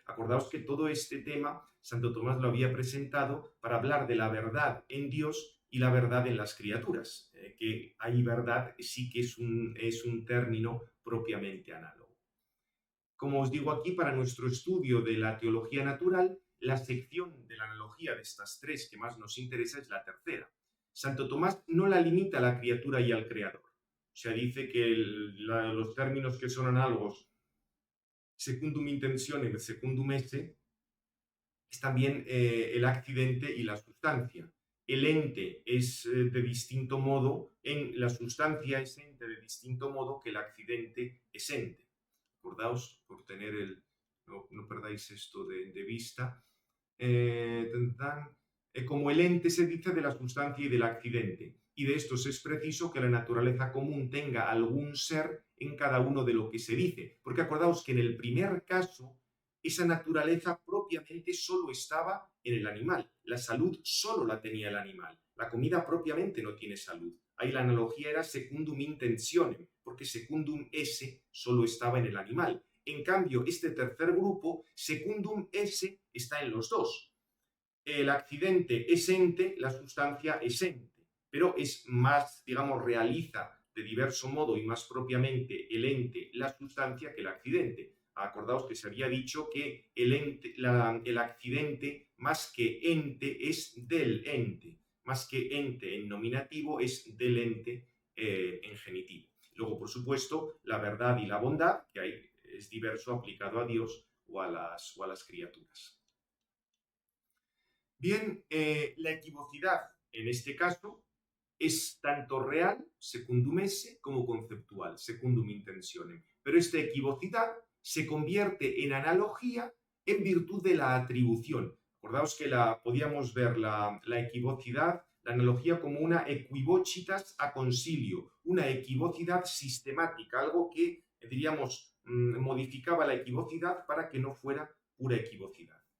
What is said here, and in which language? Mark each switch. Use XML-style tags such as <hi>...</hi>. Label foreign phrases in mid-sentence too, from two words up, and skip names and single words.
<es>Acordaos que todo este tema Santo Tomás lo había presentado para hablar de la verdad en Dios y la verdad en las criaturas, que hay verdad sí que es un término propiamente análogo. Como os digo aquí, para nuestro estudio de la teología natural, la sección de la analogía de estas tres que más nos interesa es la tercera. Santo Tomás no la limita a la criatura y al creador. O sea, dice que los términos que son análogos,</es> <la>secundum intentionem, secundum esse,</la> <es>es también el accidente y la sustancia. El ente es de distinto modo, la sustancia es ente de distinto modo que el accidente es ente. Acordaos, por tener no perdáis esto de vista. Como el ente se dice de la sustancia y del accidente, y de estos es preciso que la naturaleza común tenga algún ser en cada uno de lo que se dice, porque acordaos que en el primer caso esa naturaleza propiamente solo estaba en el animal, la salud solo la tenía el animal, la comida propiamente no tiene salud. Ahí la analogía era</es> <la>secundum intentionem,</la> <es>porque</es> <la>secundum esse</la> <es>solo estaba en el animal. En cambio, este tercer grupo,</es> <la>secundum esse,</la> <es>está en los dos. El accidente es ente, la sustancia es ente, pero es más, digamos, realiza de diverso modo y más propiamente el ente, la sustancia, que el accidente. Acordaos que se había dicho que el accidente más que ente es del ente, más que ente en nominativo es del ente en genitivo. Luego, por supuesto, la verdad y la bondad, que ahí es diverso aplicado a Dios o a las criaturas. Bien, la equivocidad en este caso es tanto real,</es> <la>secundum esse,</la> <es>como conceptual,</es> <la>secundum intentionem.</la> <es>Pero esta equivocidad se convierte en analogía en virtud de la atribución. Acordaos que podíamos ver la equivocidad, la analogía como una</es> <la>equivocitas a concilio,</la> <es>una equivocidad sistemática, algo que, diríamos, modificaba la equivocidad para que no fuera pura equivocidad.</es>